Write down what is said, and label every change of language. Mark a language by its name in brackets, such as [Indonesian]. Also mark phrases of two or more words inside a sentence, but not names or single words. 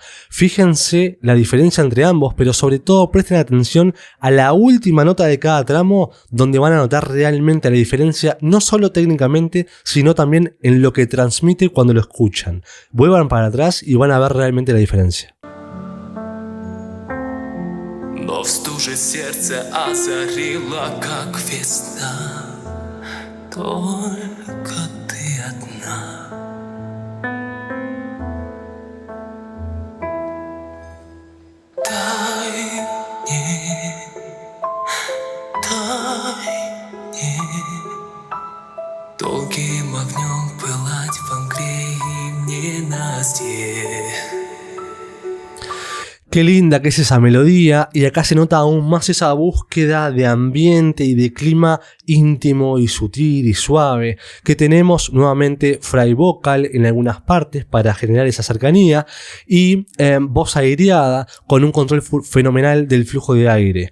[Spanish] Fíjense la diferencia entre ambos, pero sobre todo presten atención a la última nota de cada tramo, donde van a notar realmente la diferencia, no solo técnicamente, sino también en lo que transmite cuando lo escuchan. Vuelvan para atrás y van a ver realmente la diferencia. [Russian] Но в стуже сердце озарило, как весна, только ты одна. Дай мне, долгим огнем пылать в Англии ненастье. [Spanish] Qué linda que es esa melodía, y acá se nota aún más esa búsqueda de ambiente y de clima íntimo y sutil y suave, que tenemos nuevamente fry vocal en algunas partes para generar esa cercanía y voz aireada con un control fenomenal del flujo de aire.